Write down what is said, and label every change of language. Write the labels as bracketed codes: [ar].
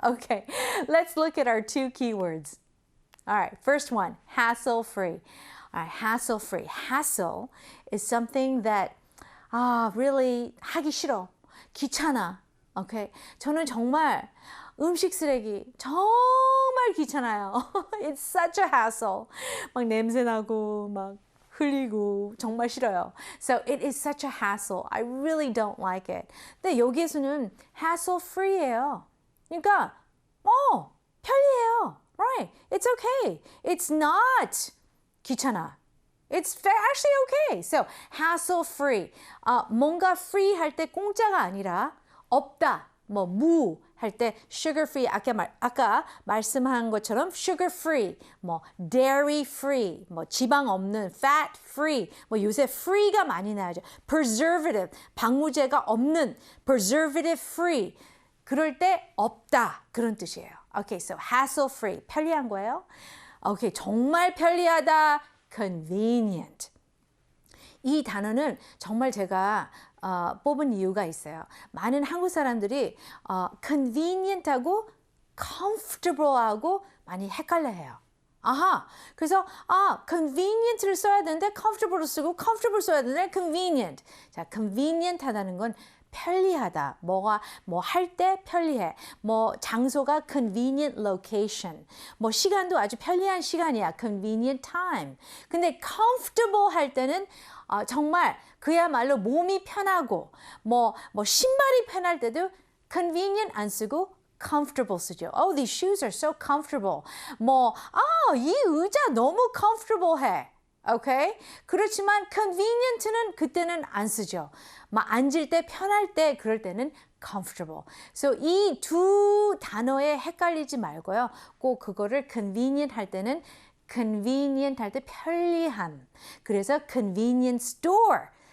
[en] Okay, let's look at our two keywords. All right, first one, hassle-free. All right, hassle-free. Hassle is something that really [ko] 하기 싫어. 귀찮아. Okay? 저는 정말 음식 쓰레기 정말 귀찮아요. [en] It's such a hassle. [ko] 막 냄새 나고 막 흘리고 정말 싫어요. [en] So it is such a hassle. I really don't like it. [ko] 근데 여기에서는 hassle free예요. 그러니까 편리해요. [en] Right. It's okay. It's not [ko] 귀찮아. [en] It's actually okay. So hassle free. [ko] 뭔가 free 할 때 공짜가 아니라 없다. 무 할 때 sugar free 아까 말씀한 것처럼 sugar free, dairy free, 지방 없는 fat free, 요새 free가 많이 나오죠. preservative, 방부제가 없는 preservative free. 그럴 때 없다 그런 뜻이에요. Okay, so hassle free 편리한 거예요. Okay, 정말 편리하다 convenient. 이 단어는 정말 제가 뽑은 이유가 있어요. 많은 한국 사람들이 convenient하고 comfortable하고 많이 헷갈려해요. 그래서 convenient를 써야 되는데 comfortable를 쓰고 comfortable 써야 되는데 convenient. 자, convenient 하다는 건 편리하다. 뭐 할 때 편리해. 장소가 convenient location. 시간도 아주 편리한 시간이야. convenient time. 근데 comfortable 할 때는 정말 그야말로 몸이 편하고 신발이 편할 때도 convenient 안 쓰고 comfortable 쓰죠. [en] Oh, these shoes are so comfortable. [ko] 이 의자 너무 comfortable 해. [en] Okay? [ko] 그렇지만 convenient는 그때는 안 쓰죠. 앉을 때 편할 때 그럴 때는 comfortable. So 이 두 단어에 헷갈리지 말고요. 꼭 그거를 convenient 할 때는 convenient 할 때 편리함. 그래서 convenience store.